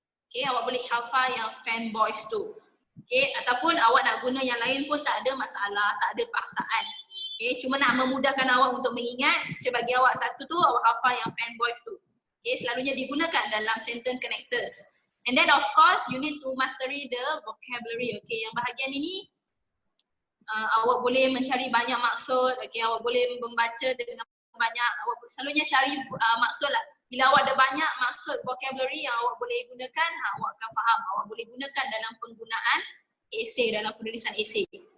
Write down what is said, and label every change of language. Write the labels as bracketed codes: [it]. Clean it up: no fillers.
[ms] Okay, awak boleh hafal yang fanboys tu. Okay, ataupun awak nak guna yang lain pun tak ada masalah, tak ada paksaan. Okay, cuma nak memudahkan awak untuk mengingat, saya bagi awak satu tu, awak hafal yang fanboys tu. Okay, selalunya digunakan dalam sentence connectors. [en] And then of course, you need to mastery the vocabulary. [ms] Okay, yang bahagian ini, awak boleh mencari banyak maksud. Okay, awak boleh membaca dengan banyak, awak selalunya cari maksud lah. Bila awak ada banyak maksud vocabulary yang awak boleh gunakan, awak akan faham. Awak boleh gunakan dalam penggunaan esei, dalam penulisan esei.